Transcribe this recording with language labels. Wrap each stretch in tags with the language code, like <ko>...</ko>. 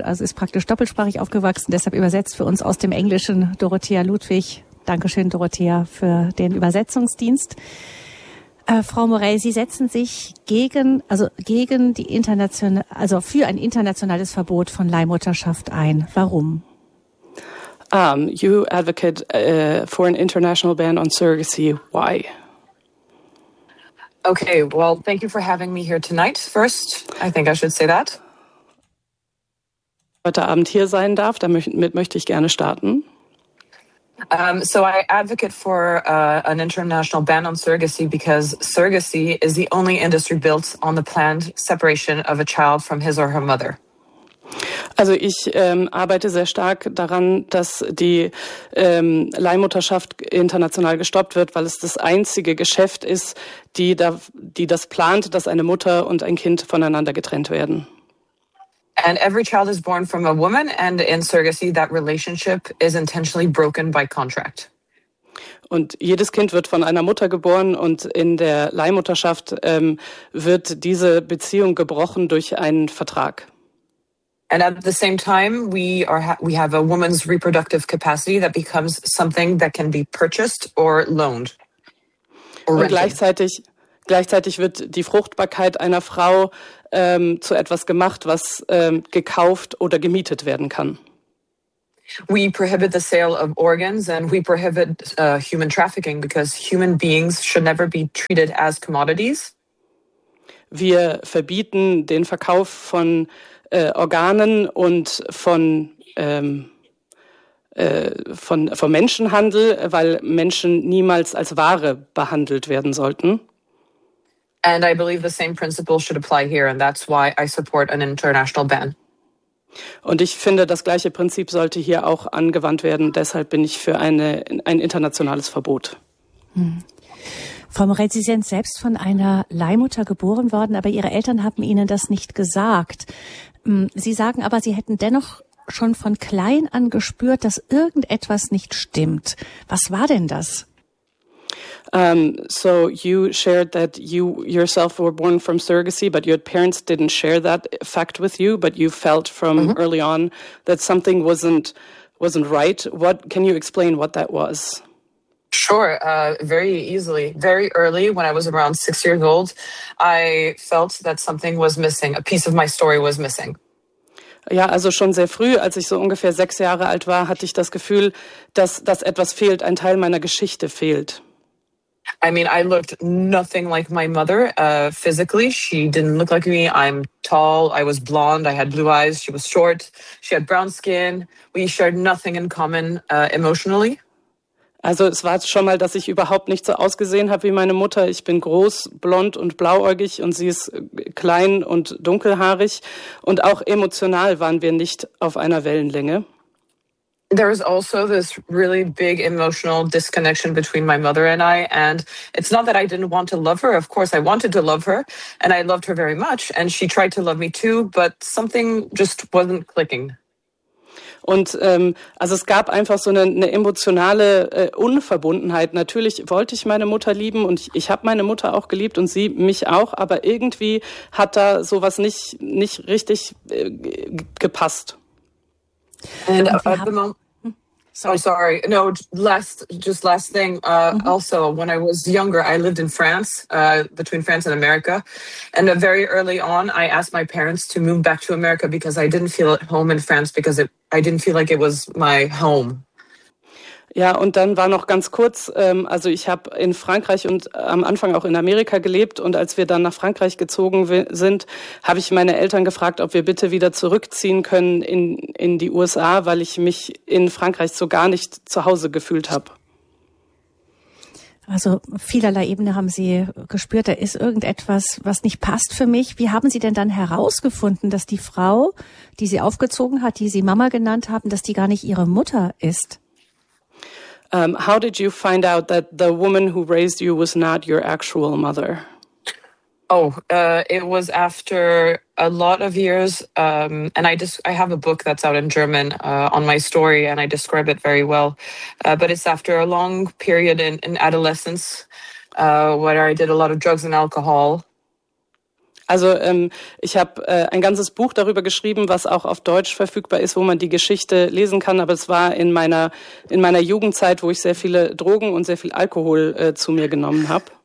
<de>Also ist praktisch doppelsprachig aufgewachsen. Deshalb übersetzt für uns aus dem Englischen Dorothea Ludwig. Dankeschön, Dorothea, für den Übersetzungsdienst. Frau Morell, Sie setzen sich für ein internationales Verbot von Leihmutterschaft ein. Warum?</de> <en>You advocate for an international ban on surrogacy. Why? Okay, well, thank you for having me here tonight. First, I think I should say that.</en> <de>Heute Abend hier sein darf, damit möchte ich gerne starten.</de> <en>So I advocate for an international ban on surrogacy because surrogacy is the only industry built on the planned separation of a child from his or her mother.</en> <de>Also ich arbeite sehr stark daran, dass die Leihmutterschaft international gestoppt wird, weil es das einzige Geschäft ist, die das plant, dass eine Mutter und ein Kind voneinander getrennt werden.</de> <en>And every child is born from a woman, and in surrogacy that relationship is intentionally broken by contract.</en> <de>Und jedes Kind wird von einer Mutter geboren und in der Leihmutterschaft wird diese Beziehung gebrochen durch einen Vertrag.</de> <en>And at the same time, we have a woman's reproductive capacity that becomes something that can be purchased or loaned.</en> <de>Und gleichzeitig wird die Fruchtbarkeit einer Frau zu etwas gemacht, was gekauft oder gemietet werden kann.</de> <en>We prohibit the sale of organs and we prohibit human trafficking because human beings should never be treated as commodities.</en> <de>Wir verbieten den Verkauf von Organen und von Menschenhandel, weil Menschen niemals als Ware behandelt werden sollten.</de> <en>And I believe the same principle should apply here, and that's why I support an international ban.</en> <de>Und ich finde, das gleiche Prinzip sollte hier auch angewandt werden. Deshalb bin ich für ein internationales Verbot. Frau Morell, Sie sind selbst von einer Leihmutter geboren worden, aber Ihre Eltern haben Ihnen das nicht gesagt. Sie sagen aber, Sie hätten dennoch schon von klein an gespürt, dass irgendetwas nicht stimmt. Was war denn das?</de> <en>So you shared that you yourself were born from surrogacy, but your parents didn't share that fact with you, but you felt from early on that something wasn't right. What can you explain what that was? Sure, very easily. Very early, when I was around 6 years old, I felt that something was missing. A piece of my story was missing.</en> <de>Ja, also schon sehr früh, als ich so ungefähr 6 Jahre alt war, hatte ich das Gefühl, dass etwas fehlt, ein Teil meiner Geschichte fehlt.</de> <en>I mean, I looked nothing like my mother physically. She didn't look like me. I'm tall. I was blonde. I had blue eyes. She was short. She had brown skin. We shared nothing in common emotionally.</en> <de>Also es war schon mal, dass ich überhaupt nicht so ausgesehen habe wie meine Mutter. Ich bin groß, blond und blauäugig und sie ist klein und dunkelhaarig. Und auch emotional waren wir nicht auf einer Wellenlänge.</de> <en>There is also this really big emotional disconnection between my mother and I. And it's not that I didn't want to love her. Of course, I wanted to love her and I loved her very much. And she tried to love me too, but something just wasn't clicking.</en> <de>Und also es gab einfach so eine emotionale Unverbundenheit. Natürlich wollte ich meine Mutter lieben und ich habe meine Mutter auch geliebt und sie mich auch, aber irgendwie hat da sowas nicht richtig gepasst.</de> <en>And at the moment, sorry. No, last thing. Also, when I was younger, I lived in France, between France and America. And very early on, I asked my parents to move back to America because I didn't feel at home in France because I didn't feel like it was my home.</en> <de>Ja, und dann war noch ganz kurz, also ich habe in Frankreich und am Anfang auch in Amerika gelebt. Und als wir dann nach Frankreich gezogen sind, habe ich meine Eltern gefragt, ob wir bitte wieder zurückziehen können in die USA, weil ich mich in Frankreich so gar nicht zu Hause gefühlt habe. Also vielerlei Ebene haben Sie gespürt, da ist irgendetwas, was nicht passt für mich. Wie haben Sie denn dann herausgefunden, dass die Frau, die Sie aufgezogen hat, die Sie Mama genannt haben, dass die gar nicht Ihre Mutter ist?</de> <en>How did you find out that the woman who raised you was not your actual mother? Oh, it was after a lot of years, and I have a book that's out in German on my story, and I describe it very well. But it's after a long period in adolescence, where I did a lot of drugs and alcohol.</en> <de>Also ich habe ein ganzes Buch darüber geschrieben, was auch auf Deutsch verfügbar ist, wo man die Geschichte lesen kann. Aber es war in meiner Jugendzeit, wo ich sehr viele Drogen und sehr viel Alkohol zu mir genommen habe.</de>